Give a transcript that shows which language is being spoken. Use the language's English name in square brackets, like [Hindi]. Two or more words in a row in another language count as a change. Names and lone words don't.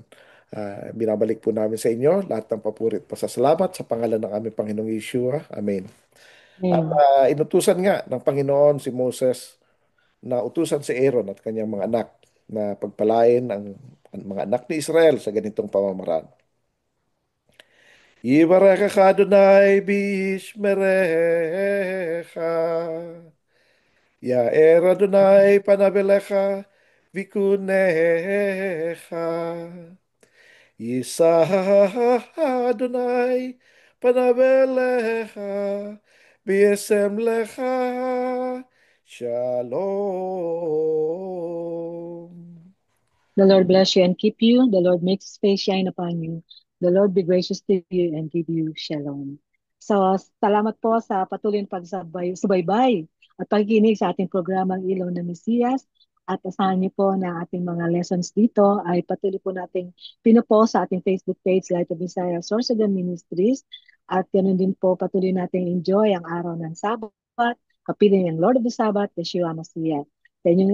[Filipino] Binabalik po namin sa inyo lahat ng papuri at pasasalamat sa pangalan ng aming Panginoong Yeshua. Amen. At Amen. inutusan nga ng Panginoon si Moses na utusan si Aaron at kanyang mga anak na pagpalain ang mga anak ni Israel sa ganitong pamamaraan. [Hebrew] יברכך אדוני וישמרך. יאר אדוני פניו־אליך ויחנך. ישא אדוני פניו־אליך וישם לך. Shalom. [English] The Lord bless you and keep you. The Lord make his face shine upon you. The Lord be gracious to you and give you shalom. [Filipino] So, salamat po sa patuloy na subaybay at pagkikinig sa ating programang Ilaw na Mesiyas. At asahan niyo po na ating mga lessons dito ay patuloy po nating pinupost sa ating Facebook page, Light of Desire, Sorsogon Ministries. At ganoon din po patuloy nating enjoy ang araw ng Sabat, kapiling ng [English] Lord of the Sabbath, [Filipino] Yeshua Mashiach.